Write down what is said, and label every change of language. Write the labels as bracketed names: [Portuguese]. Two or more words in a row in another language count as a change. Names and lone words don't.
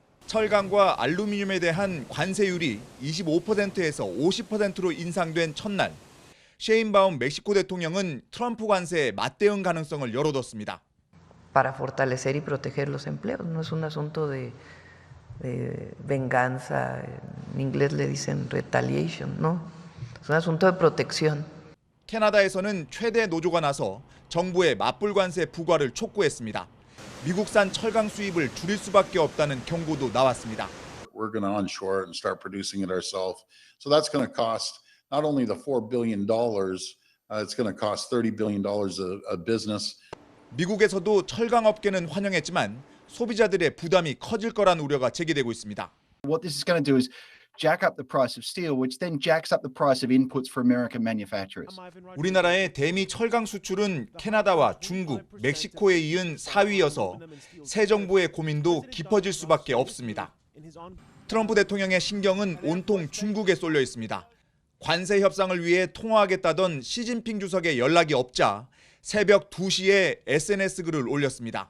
[Korean] 철강과 알루미늄에 대한 관세율이 25%에서 50%로 인상된 첫날, 셰인바움 멕시코 대통령은 트럼프 관세에 맞대응 가능성을 열어뒀습니다. [Spanish] Para fortalecer y proteger los empleos, no es un asunto de venganza, en inglés le dicen retaliation, no, es un asunto de protección. [Korean] 캐나다에서는 최대 노조가 나서 정부의 맞불 관세 부과를 촉구했습니다. 미국산 철강 수입을 줄일 수밖에 없다는 경고도 나왔습니다. [English] We're going to onshore it and start producing it ourselves. So that's going to cost not only the $4 billion, it's going to cost $30 billion a business. [Korean] 미국에서도 철강 업계는 환영했지만 소비자들의 부담이 커질 거란 우려가 제기되고 있습니다. [English] What this is going to do is jack up the price of steel, which then jacks up the price of inputs for American manufacturers. [Korean] 우리나라의 대미 철강 수출은 캐나다와 중국, 멕시코에 이은 4위여서 새 정부의 고민도 깊어질 수밖에 없습니다. 트럼프 대통령의 신경은 온통 중국에 쏠려 있습니다. 관세 협상을 위해 통화하겠다던 시진핑 주석의 연락이 없자 새벽 2시에 SNS 글을 올렸습니다.